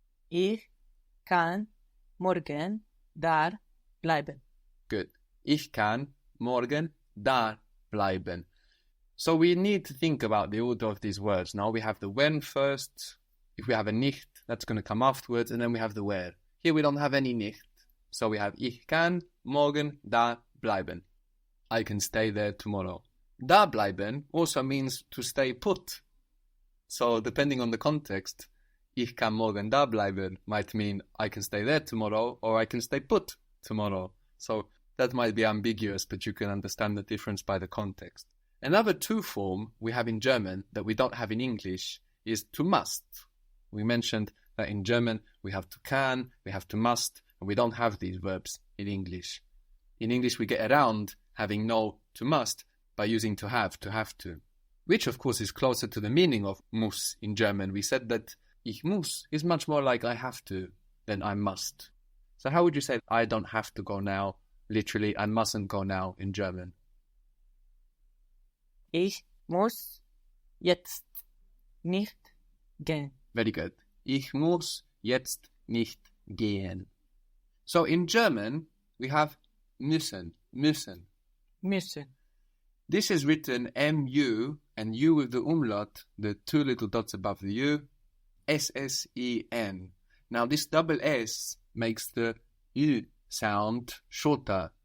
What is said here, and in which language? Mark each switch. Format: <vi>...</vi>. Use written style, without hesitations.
<de>Ich kann morgen da bleiben.</de> <en>Good.</en> <de>Ich kann morgen da bleiben.</de> <en>So we need to think about the order of these words. Now we have the when first. If we have a nicht, that's going to come afterwards. And then we have the where. Here we don't have any nicht. So we have</en> <de>ich kann morgen da bleiben.</de> <en>I can stay there tomorrow.</en> <de>Da bleiben</de> <en>also means to stay put. So depending on the context,</en> <de>ich kann morgen da bleiben</de> <en>might mean I can stay there tomorrow or I can stay put tomorrow. So that might be ambiguous, but you can understand the difference by the context. Another to form we have in German that we don't have in English is to must. We mentioned that in German we have to can, we have to must, and we don't have these verbs in English. In English we get around having no to must by using to have to, which of course is closer to the meaning of muss in German. We said that ich muss is much more like I have to than I must. So how would you say I don't have to go now? Literally, I mustn't go now in German.</en> <de>Ich muss jetzt nicht gehen.</de> <en>Very good.</en> <de>Ich muss jetzt nicht gehen.</de> <en>So in German, we have müssen.</en> <de>Müssen.</de> <en>This is written M-U and U with the umlaut, the two little dots above the U, S-S-E-N. Now this double S makes the U sound shorter.</en>